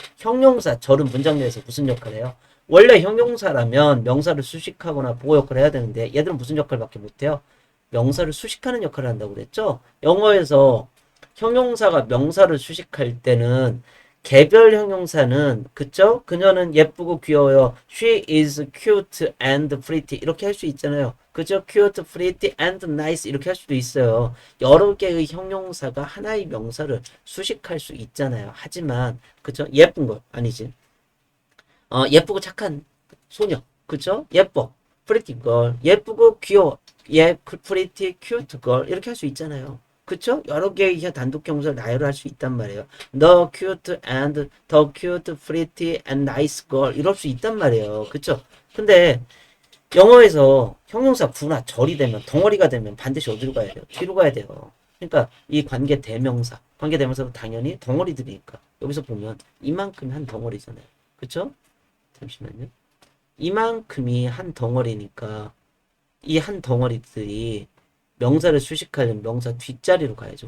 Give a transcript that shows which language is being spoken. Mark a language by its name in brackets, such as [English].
[Korean] 형용사절은 문장 내에서 무슨 역할을 해요? 원래 형용사라면 명사를 수식하거나 보호 역할을 해야 되는데 얘들은 무슨 역할밖에 못해요? 명사를 수식하는 역할을 한다고 그랬죠? 영어에서 형용사가 명사를 수식할 때는 개별 형용사는 그쵸? 그녀는 예쁘고 귀여워요. [English] She is cute and pretty [Korean] 이렇게 할 수 있잖아요. 그죠? [English] cute, pretty and nice [Korean] 이렇게 할 수도 있어요. 여러 개의 형용사가 하나의 명사를 수식할 수 있잖아요. 하지만 그죠? 예쁜 거 아니지. 예쁘고 착한 소녀 그죠? 예뻐 [English] pretty girl [Korean] 예쁘고 귀여워 [English] pretty cute girl [Korean] 이렇게 할 수 있잖아요. 그쵸? 여러 개의 단독 형용사를 나열할 수 있단 말이에요. [English] The cute and the cute, pretty and nice girl [Korean] 이럴 수 있단 말이에요. 그쵸? 근데 영어에서 형용사 구나 절이 되면 덩어리가 되면 반드시 어디로 가야 돼요? 뒤로 가야 돼요. 그러니까 이 관계 대명사도 당연히 덩어리들이니까 여기서 보면 이만큼이 한 덩어리잖아요. 그쵸? 잠시만요. 이만큼이 한 덩어리니까 이 한 덩어리들이 명사를 수식하려면 명사 뒷자리로 가야죠.